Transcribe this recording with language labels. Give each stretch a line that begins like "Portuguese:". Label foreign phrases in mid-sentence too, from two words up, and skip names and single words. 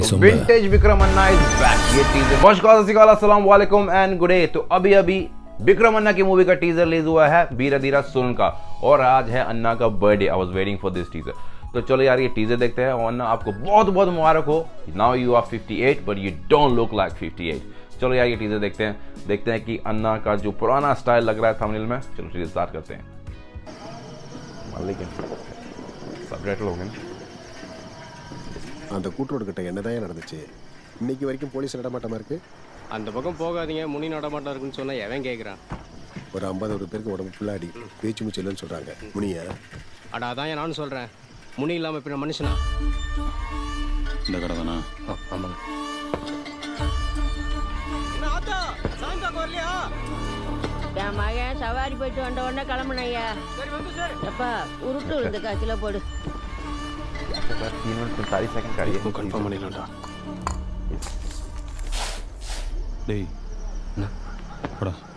English: Vintage Vikram Anna is back.
Hindi: ये टीजर
Arabic: السلام عليكم
English: and good day.
Hindi: तो अभी विक्रम अन्ना की मूवी का टीजर रिलीज हुआ है बीरा धीरा सुन का, और आज है अन्ना का बर्थडे।
English: I was waiting for this teaser.
Hindi: तो चलो यार ये टीजर देखते हैं। और अन्ना आपको बहुत बहुत मुबारक हो।
English: Now you are 58 but you don't look like 58.
Hindi: चलो यार ये टीजर देखते हैं कि अन्ना का जो पुराना स्टाइल लग रहा है थंबनेल में। चलो टीजर स्टार्ट करते हैं। सबटाइटल हो गए।
Tamil: அந்த கூட்டரோடு கிட்ட என்னதான் நடந்துச்சு? இன்னைக்கு வரைக்கும் போலீஸ் நடமாட்டமா இருக்கு. அந்த பக்கம் போகாதீங்க, முனி நடமாட்டம் இருக்குன்னு சொன்னா எவன் கேட்குறான்? ஒரு 50 பேருக்கு உடம்பு ஃபுல்லா அடி, பேச்சு மூச்சு இல்லைன்னு சொல்றாங்க. முனியா? அட அதான் நானும் சொல்றேன், முனி இல்லாம இப்ப மனுஷனா? இந்த கடை தானா? ஆமாங்க. என் மகன் சவாரி போயிட்டு வந்த உடனே கிளம்புனையா. எப்பா உருட்டு இந்த காய்ச்சல போடு.
Hindi: 3 मिनट 45 सेकंड का ये
Tamil: कंफर्म பண்ணிடலாம்டா. டேய் என்ன போடா.